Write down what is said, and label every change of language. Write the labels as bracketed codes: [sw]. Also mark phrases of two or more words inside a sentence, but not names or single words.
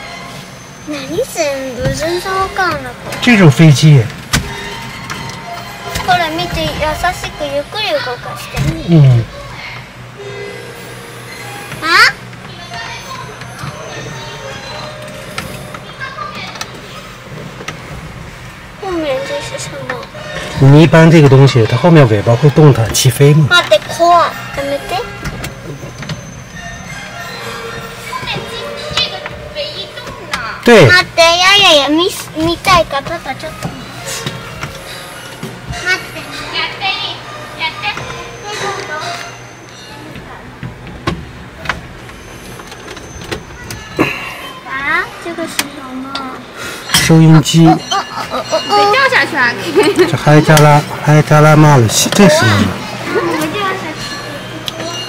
[ja] 何全然わかんなかった。 [zh] 这种飞机。 [ja] ほら見て、優しくゆっくり動かして。 [zh] 啊？后面这是什么？你一般这个东西，它后面尾巴会动弹起飞吗？ [ja] 待って、怖い。やめて。 [zh] 后面这个尾一动呢。对。 [ja] 待って、いや、見たいから、パパちょっと。待って。やっていい。やって。 [zh] 啊，这个是什么？收音机。别掉下去啊！这还加拉骂了，这是什么？别掉下去。